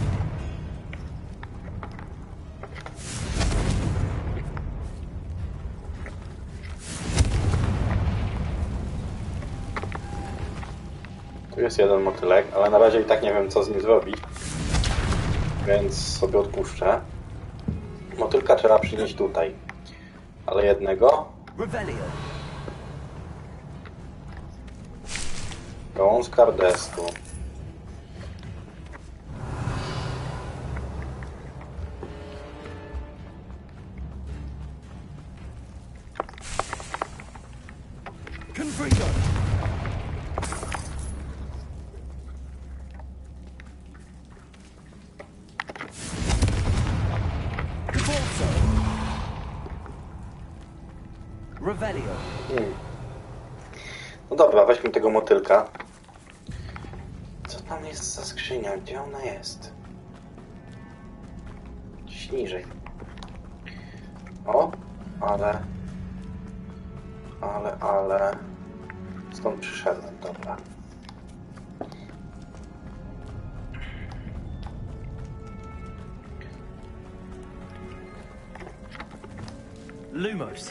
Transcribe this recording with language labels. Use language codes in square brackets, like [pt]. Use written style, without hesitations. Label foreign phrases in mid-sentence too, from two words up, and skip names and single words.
[pl] Tu jest jeden motylek, ale na razie i tak nie wiem, co z nim zrobić. Więc sobie odpuszczę. Motylka trzeba przynieść tutaj. Ale jednego. Revelio. Gałązka kardestu. Confringo. Revelio. No dobra, weźmy tego motylka. Co tam jest za skrzynia? Gdzie ona jest? Gdzieś niżej. O, ale... Stąd przyszedłem, dobra. Lumos.